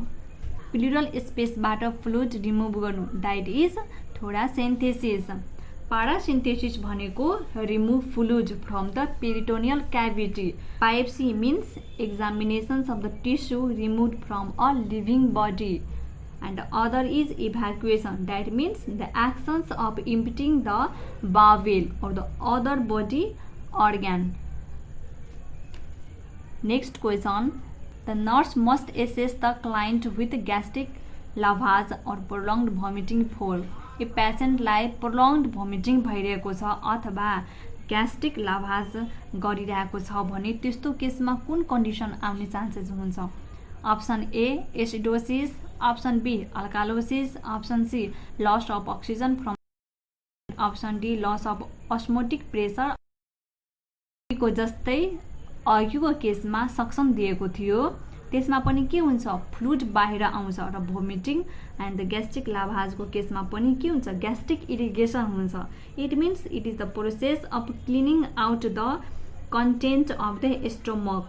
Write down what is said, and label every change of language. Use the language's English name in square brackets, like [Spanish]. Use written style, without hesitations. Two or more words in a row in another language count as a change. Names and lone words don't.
[English] pleural spaceबाट fluid remove गर्नु that is thoracentesis. पारासिन्थेसिस भनेको remove fluid from the peritoneal cavity. biopsy means examinations of the tissue remove from a living body and other is evacuation that means the actions of emptying the bowel or the other body organ. Next question, the nurse must assess the client with gastric lavage or prolonged vomiting for a patient लाई prolonged vomiting [Nepali] भइरहेको छ अथवा [English] gastric lavage [Nepali] गरिरहेको छ भने त्यस्तो केसमा कुन कन्डिसन आउने चान्सेस हुन्छ? [English] option A acidosis, option B alkalosis, option C loss of oxygen from, option D loss of osmotic pressure. [Nepali] को जस्तै अघिको केसमा सक्सन दिएको थियो त्यसमा पनि के हुन्छ, फ्लुइड बाहिर आउँछ र [English] vomiting and the gastric lavageको [Nepali] केसमा पनि के हुन्छ, [English] gastric irrigation [Nepali] हुन्छ। [English] it means it is the process of cleaning out the content of the stomach.